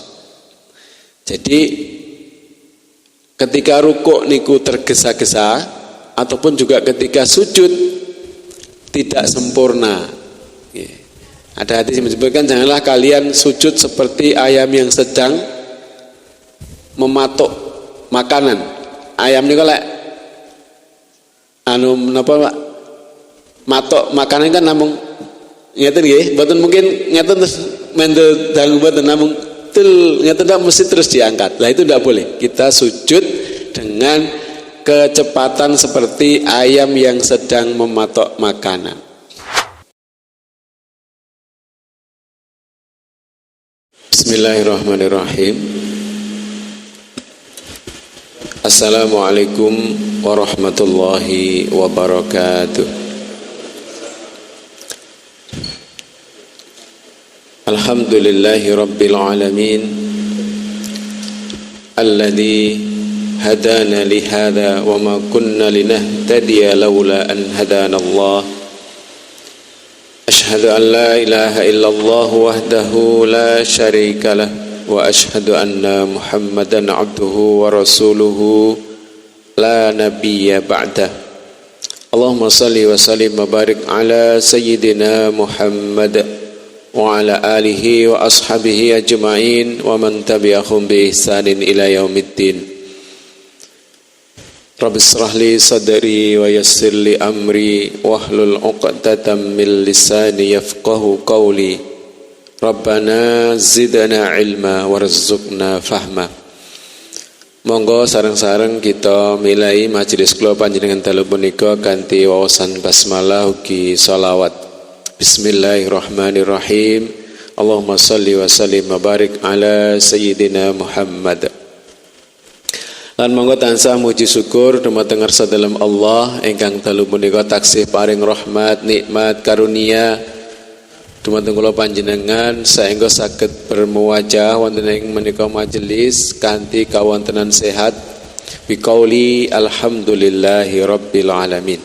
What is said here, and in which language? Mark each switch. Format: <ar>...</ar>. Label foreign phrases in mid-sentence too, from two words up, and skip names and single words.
<id>Jadi ketika rukuk niku tergesa-gesa, ataupun juga ketika sujud tidak sempurna. Ada hadis yang menyebutkan, janganlah kalian sujud seperti ayam yang sedang mematuk makanan.</id> <jv>Ayam niku lek napa matuk makanan kan namung ngeten nggih, mboten mungkin ngeten terus mendel dangu mboten namung tul ngeten ndak mesti terus diangkat.</jv> <id>Lah itu tidak boleh. Kita sujud dengan kecepatan seperti ayam yang sedang mematok makanan.</id> <ar>بسم الله الرحمن الرحيم. السلام عليكم ورحمة الله وبركاته. الحمد لله رب العالمين، الذي هدانا لهذا وما كنا لنهتدي لولا أن هدانا الله. أشهد أن لا إله إلا الله وحده لا شريك له وأشهد أن محمدا عبده ورسوله لا نبي بعده. اللهم صل وسلم وبارك على سيدنا محمد وعلى آله وأصحابه أجمعين ومن تبعهم بإحسان إلى يوم الدين. رب اشرح لي صدري ويسر لي أمري واحلل عقدة من لساني يفقهوا قولي. ربنا زدنا علما وارزقنا فهما.</ar> <jv>Monggo sareng-sareng kita milai majelis kula panjenengan dalu punika kanthi wawasan basmalah ugi shalawat.</jv> <ar>بسم الله الرحمن الرحيم. اللهم صل وسلم وبارك على سيدنا محمد.</ar> <jv>Lan monggo tansah muji syukur dumateng ngarsa dalem Allah ingkang dalu punika taksih paring rahmat, nikmat, karunia dumateng kula panjenengan saengga saged bermuwajah wonten ing menika majelis kanthi kawontenan sehat</jv> <ar>بقول الحمد لله رب العالمين.</ar>